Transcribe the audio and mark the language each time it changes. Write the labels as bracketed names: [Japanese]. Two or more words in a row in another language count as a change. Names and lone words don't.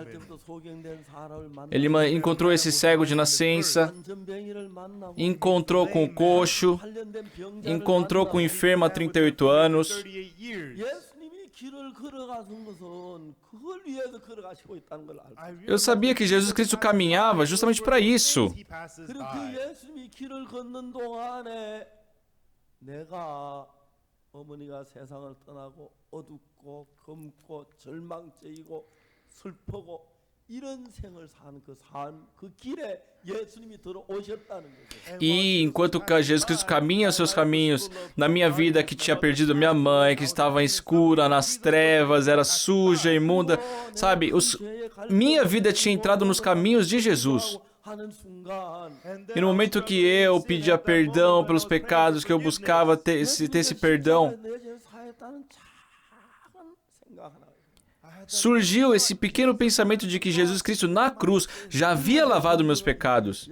[Portuguese] Ele encontrou esse cego de nascença. Encontrou com o coxo. Encontrou com o enfermo há 38 anos. Eu sabia que Jesus Cristo caminhava justamente para isso. [Korean] 어머니가 세상을 떠나고 어둡고 검고 절망적이고 슬프고 이런 생을 사는 그 길에 예수님이 들어오셨다는 거죠. [Portuguese] E enquanto Jesus Cristo caminha os seus caminhos, na minha vida que tinha perdido minha mãe, que estava escura, nas trevas, era suja, imunda, sabe? Minha vida tinha entrado nos caminhos de Jesus. E no momento que eu pedia perdão pelos pecados, que eu buscava ter esse perdão, surgiu esse pequeno pensamento de que Jesus Cristo na cruz já havia lavado meus pecados.